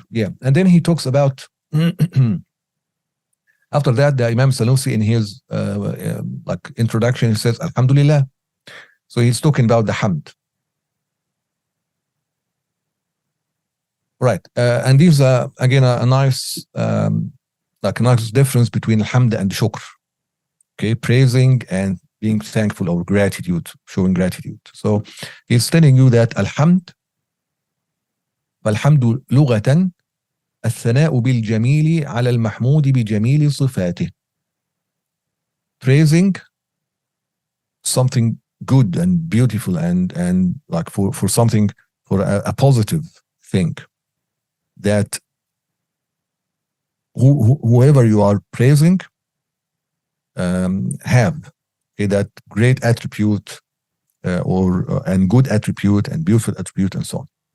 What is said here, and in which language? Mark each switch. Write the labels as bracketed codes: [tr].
[en] Yeah, and then he talks about after that, the Imam Sanusi in his like introduction, he says Alhamdulillah. So he's talking about the Hamd. Right, and there's again a nice like a nice difference between Hamd and Shukr. Okay, praising and being thankful or gratitude, showing gratitude. So he's telling you that Alhamd, [ar] فالحمد لغة الثناء بالجميل على المحمود بجميل صفاته. [en] Praising something good and beautiful and like for something, for a positive thing, that whoever you are praising have that great attribute and good attribute and beautiful attribute and so on.